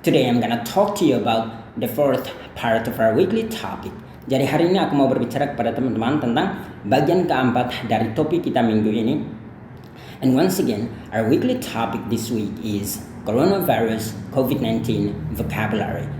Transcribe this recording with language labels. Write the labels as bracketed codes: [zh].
[en] Today I'm gonna talk to you about the fourth part of our weekly topic. [id] Jadi hari ini aku mau berbicara kepada teman-teman tentang bagian keempat dari topik kita minggu ini. [en] And once again, our weekly topic this week is coronavirus COVID-19 vocabulary.